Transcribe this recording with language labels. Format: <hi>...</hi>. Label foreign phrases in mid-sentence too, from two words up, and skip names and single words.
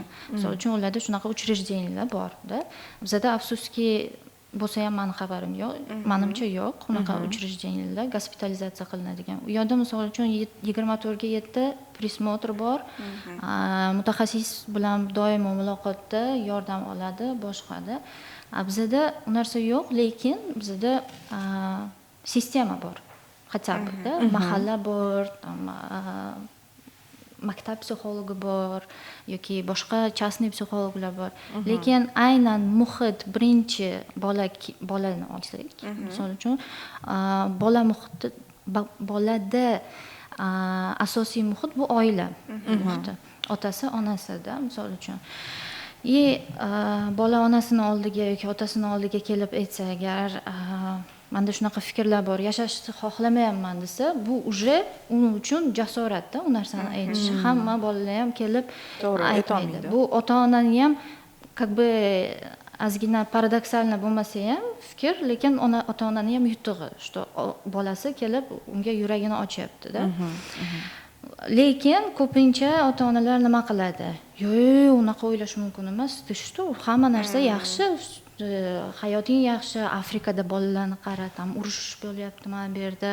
<uz>Misol uchun ularda shunaqa uchrejdeniylar bor-da. Bizda afsuski bo'lsa ham meni xabarim yo'q, menimcha yo'q, unaqa uchrejdeniylar gospitalizatsiya qilinadigan. U yerda misol uchun 24 ga 7 prismotr bor. Mutaxassis bilan doimo muloqotda yordam oladi, boshqada. Bizda u narsa yo'q, lekin bizda sistema bor.</uz> <ru>Хотя бы,</ru> <uz>da, mahalla bor, maktab psixologi bor yoki boshqa частный psixologlar bor. Lekin aynan muhit birinchi bolani olsak, misol uchun bolada asosiy muhit bu oila muhiti. Otasi, onasida, misol uchun. Bola onasini oldiga yoki otasini oldiga kelib aytsa agar, menda shunaqa fikrlar bor, yashashni xohlamayapman desa, bu уже uning uchun jasoratda u narsani aytish. Hamma bolalar ham kelib aytmaydi. Bu ota-onani ham</uz> <ru>как бы</ru> <uz>ozgina paradoksalno bo'lmasa ham fikr, lekin ota-onani ham yutug'i, что bolasi kelib unga yuragini ochyapti-da. Lekin ko'pincha ota-onalar nima qiladi? Yo'q, unaqa o'ylash mumkin emas. Что hamma narsa yaxshi, hayoting yaxshi, Afrikada bolalarni qara, tam urush bo'lyapti mana bu yerda.</uz>